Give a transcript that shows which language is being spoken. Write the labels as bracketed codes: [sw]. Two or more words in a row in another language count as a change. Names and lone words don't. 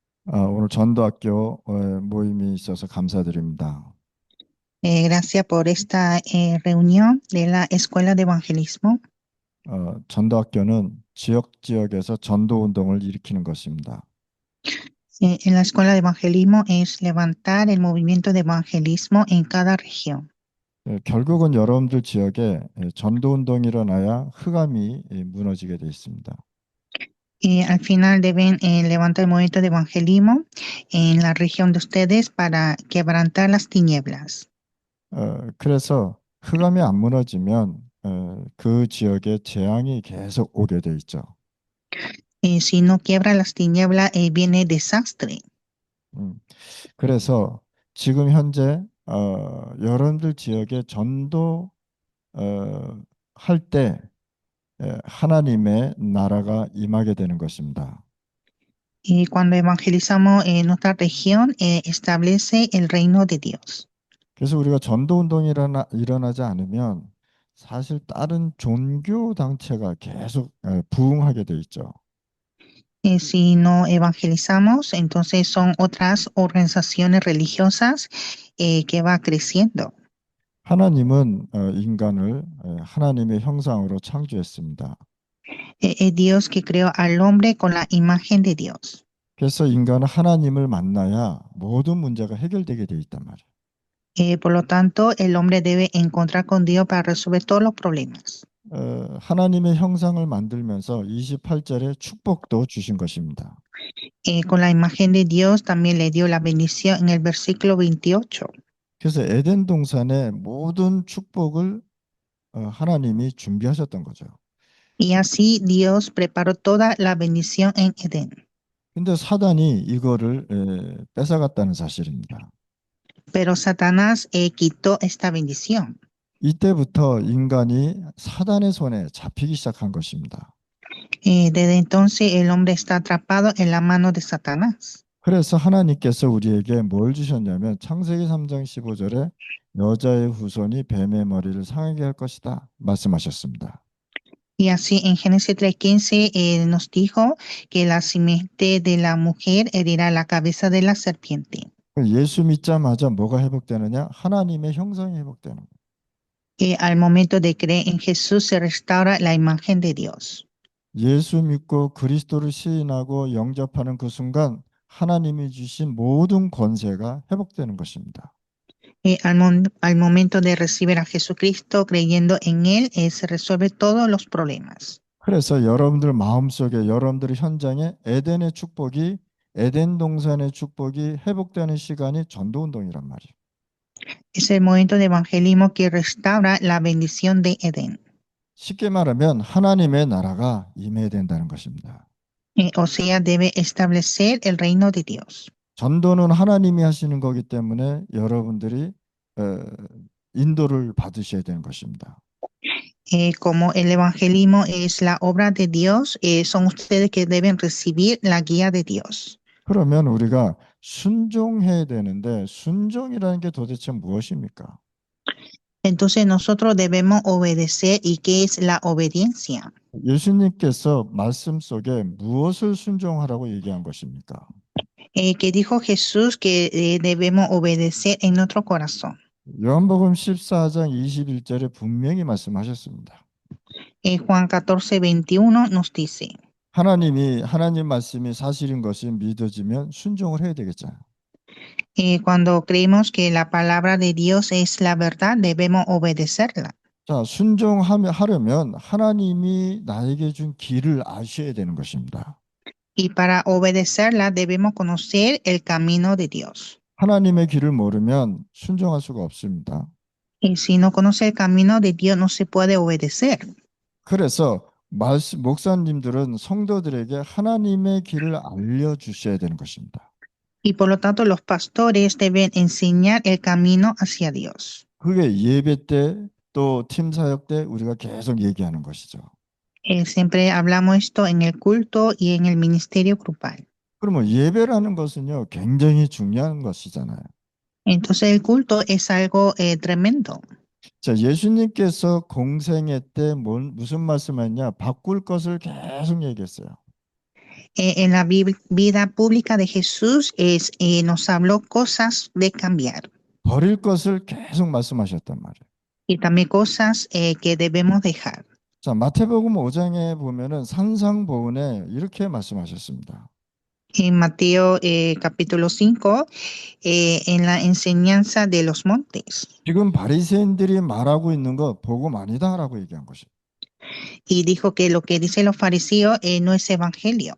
[ko] 오늘 전도학교 모임이 있어서 감사드립니다. [es] Gracias por esta reunión de la Escuela de Evangelismo. [ko] 전도학교는 지역에서 전도 운동을 일으키는 것입니다. [es] En la Escuela de Evangelismo es levantar el movimiento de evangelismo en cada región. [ko] 결국은 여러분들 지역에 전도 운동이 일어나야 흑암이 무너지게 돼 있습니다. [es] Al final deben levantar el movimiento de evangelismo en la región de ustedes para quebrantar las tinieblas. [ko] 그래서 흑암이 안 무너지면 그 지역에 재앙이 계속 오게 돼 있죠. [es] Si no quiebra las tinieblas, viene desastre. [ko] 음, 그래서 지금 현재 여러분들 지역에 전도 할 때 하나님의 나라가 임하게 되는 것입니다. [es] Y cuando evangelizamos en nuestra región, establece el reino de Dios. [ko] 그래서 우리가 전도 운동이 일어나지 않으면 사실 다른 종교 단체가 계속 부흥하게 돼 있죠. [es] Si no evangelizamos, entonces son otras organizaciones religiosas que va creciendo. [ko] 하나님은 인간을 하나님의 형상으로 창조했습니다. [es] Es Dios que creó al hombre con la imagen de Dios. [ko] 그래서 인간은 하나님을 만나야 모든 문제가 해결되게 돼 있단 말이에요. [es] Por lo tanto, el hombre debe encontrar con Dios para resolver todos los problemas. [ko] 하나님의 형상을 만들면서 28절에 축복도 주신 것입니다. [es] Con la imagen de Dios también le dio la bendición en el versículo 28. [ko] 그래서 에덴 동산의 모든 축복을 하나님이 준비하셨던 거죠. [es] Y así Dios preparó toda la bendición en Edén. [ko] 근데 사단이 이거를 뺏어갔다는 사실입니다. [es] Pero Satanás quitó esta bendición. [ko] 이때부터 인간이 사단의 손에 잡히기 시작한 것입니다. [es] Desde entonces el hombre está atrapado en la mano de Satanás. [ko] 그래서 하나님께서 우리에게 뭘 주셨냐면 창세기 3장 15절에 여자의 후손이 뱀의 머리를 상하게 할 것이다 말씀하셨습니다. [es] Y así en Génesis 3:15 nos dijo que la simiente de la mujer herirá la cabeza de la serpiente. [ko] 예수 믿자마자 뭐가 회복되느냐? 하나님의 형상이 회복되는 거예요. [es] Al momento de creer en Jesús se restaura la imagen de Dios. [ko] 예수 믿고 그리스도를 시인하고 영접하는 그 순간 하나님이 주신 모든 권세가 회복되는 것입니다. [es] Al momento de recibir a Jesucristo creyendo en Él, se resuelve todos los problemas. [ko] 그래서 여러분들 마음속에 여러분들 현장에 에덴의 축복이 에덴 동산의 축복이 회복되는 시간이 전도 운동이란 말이에요. [es] Es el momento de evangelismo que restaura la bendición de Edén. [ko] 쉽게 말하면 하나님의 나라가 임해야 된다는 것입니다. [es] O sea, debe establecer el reino de Dios. [ko] 전도는 하나님이 하시는 거기 때문에 여러분들이 인도를 받으셔야 되는 것입니다. [es] Como el evangelismo es la obra de Dios, son ustedes que deben recibir la guía de Dios. [ko] 그러면 우리가 순종해야 되는데 순종이라는 게 도대체 무엇입니까? [es] Entonces nosotros debemos obedecer. ¿Y qué es la obediencia? [ko] 예수님께서 말씀 속에 무엇을 순종하라고 얘기한 것입니까? [es] Que dijo Jesús que debemos obedecer en nuestro corazón. [ko] 요한복음 14장 21절에 분명히 말씀하셨습니다. [es] Juan 14:21 nos dice, [ko] 하나님 말씀이 사실인 것이 믿어지면 순종을 해야 되겠잖아요. [es] cuando creemos que la palabra de Dios es la verdad, debemos obedecerla. [ko] 자, 하려면 하나님이 나에게 준 길을 아셔야 되는 것입니다. [es] Y para obedecerla debemos conocer el camino de Dios. [ko] 하나님의 길을 모르면 순종할 수가 없습니다. [es] Y si no conoce el camino de Dios, no se puede obedecer. [ko] 그래서 목사님들은 성도들에게 하나님의 길을 알려주셔야 되는 것입니다. [es] Y por lo tanto, los pastores deben enseñar el camino hacia Dios. [ko] 그게 예배 때 또 팀 사역 때 우리가 계속 얘기하는 것이죠. [es] Siempre hablamos esto en el culto y en el ministerio grupal. [ko] 그러면 예배라는 것은요, 굉장히 중요한 것이잖아요. [es] Entonces, el culto es algo tremendo. [ko] 자, 예수님께서 공생애 때 무슨 말씀했냐? 바꿀 것을 계속 얘기했어요. [es] En la vida pública de Jesús nos habló cosas de cambiar [ko] 버릴 것을 계속 말씀하셨단 말이에요. [es] y también cosas que debemos dejar. [ko] 자, 마태복음 5장에 보면은 산상보훈에 이렇게 말씀하셨습니다. [es] En Mateo capítulo 5, en la enseñanza de los montes. [ko] 지금 바리새인들이 말하고 있는 거 복음 아니다라고 얘기한 것이. [es] Y dijo que lo que dicen los fariseos no es evangelio.